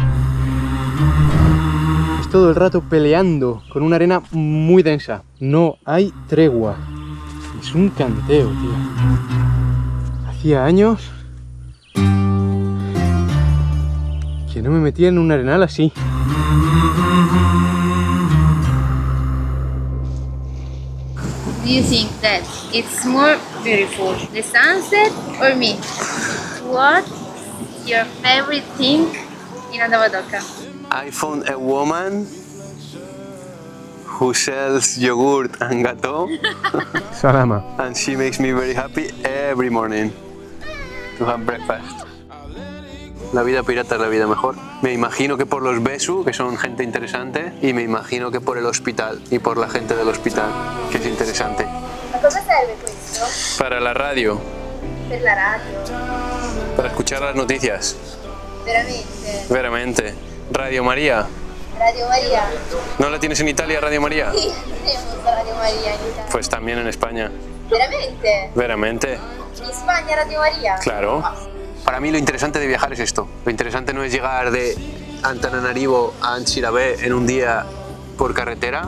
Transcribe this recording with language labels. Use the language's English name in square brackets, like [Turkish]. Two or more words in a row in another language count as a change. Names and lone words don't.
[Spanish] Es todo el rato peleando con una arena muy densa. No hay tregua. Es un canteo, tío. Hacía años que no me metía en un arenal así. [English] Do you think that it's more beautiful, the sunset or me? What's your favorite thing in Andabadoca? I found a woman who sells yogurt and gateau, Salama. and she makes me very happy every morning to have breakfast. [Spanish] La vida pirata es la vida mejor. Me imagino que por los Besu, que son gente interesante, y me imagino que por el hospital y por la gente del hospital, que es interesante. [Italian] Ma cosa serve questo? [Spanish] Para la radio, [Italian] Per la radio. [Spanish] para escuchar las noticias. [Italian] Veramente? Veramente. Radio María. Radio Maria? [Spanish] ¿No la tienes en Italia, Radio María? [Italian] Sì, tenemos Radio Maria in Italia. [Spanish] Pues también en España. [Italian] Veramente? Veramente. In Spagna Radio Maria? [Spanish] Claro. Para mí lo interesante de viajar es esto. Lo interesante no es llegar de Antananarivo a Anchirabé en un día por carretera.